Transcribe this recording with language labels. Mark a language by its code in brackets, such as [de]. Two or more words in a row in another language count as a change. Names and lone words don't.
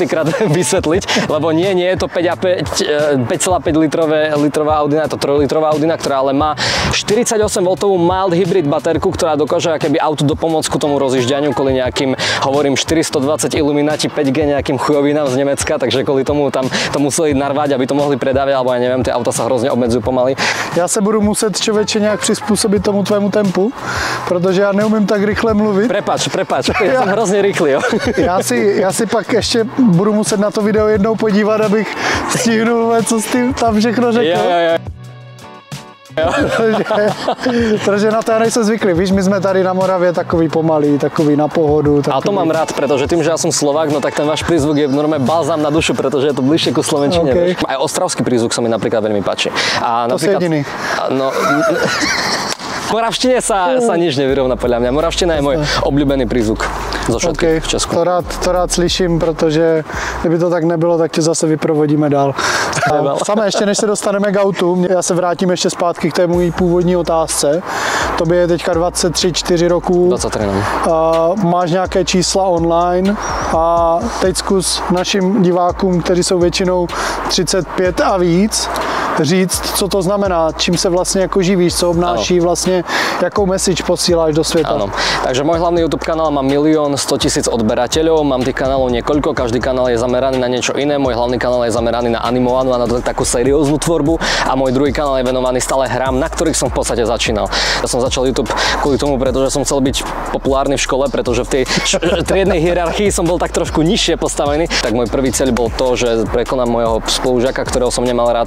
[sk] krát vysvetliť, lebo nie je to 5,5 litrová Audina, je to 3-litrová Audina, ktorá ale má 48V [en] mild hybrid [sk] baterku, ktorá dokáže akéby autu dopomôcť ku tomu rozjížďaniu kvôli nejakým, hovorím, 420 Illuminati 5G nejakým chujovinám z Nemecka, takže kvôli tomu tam to museli narvať, aby to mohli predávať, alebo ja neviem, tie auta sa hrozne obmedzujú pomaly. [cs] Já se budu muset, člověče, nějak přizpůsobit tomu tvému tempu, protože já neumím tak rychle mluvit. [sk] Prepač, ja som hrozne rýchly, jo. [cs] Já si pak ještě budu muset na to video jednou podívat, abych stihnul, co jsi tam všechno řekl. Protože na to ja nejsem zvyklý. Víš, my sme tady na Moravě takový pomalý, takový na pohodu. Takový... [sk] A to mám rád, pretože tým, že ja som Slovák, no tak ten váš prízvuk je normálne balzám na dušu, pretože je to bližšie ku slovenčine. Okay. Aj ostravský prízvuk sa mi napríklad veľmi páči. A to napríklad, si jediný. No, v moravštine sa nič nevyrovná podľa mňa. Moravština je môj obľúbený prízvuk zo všetkých v Česku. [cs] To rád slyším, protože kdyby to tak nebylo, tak tě zase vyprovodíme dál. Samé ještě než se dostaneme k autu, já se vrátím ještě zpátky k té mojí původní otázce. Tobě je teďka 23-4 roků. 23, no. Máš nějaké čísla online a teď zkus našim divákům, kteří jsou většinou 35 a víc, říct, co to znamená, čím se vlastně jako živíš, co obnáší vlastně, jakou message posíláš do světa. [sk] Áno, takže môj hlavný YouTube kanál má 1 100 000 odberateľov, mám tých kanálov niekoľko, každý kanál je zameraný na niečo iné, môj hlavný kanál je zameraný na animovanú a na takú serióznu tvorbu a môj druhý kanál je venovaný stále hrám, na ktorých som v podstate začínal. Ja som začal YouTube kvôli tomu, pretože som chcel byť populárny v škole, pretože v tej triednej hierarchii som bol tak trošku nižšie postavený, tak môj prvý cieľ bol to, že prekonám môjho spolužiaka, ktorého som nemal rád.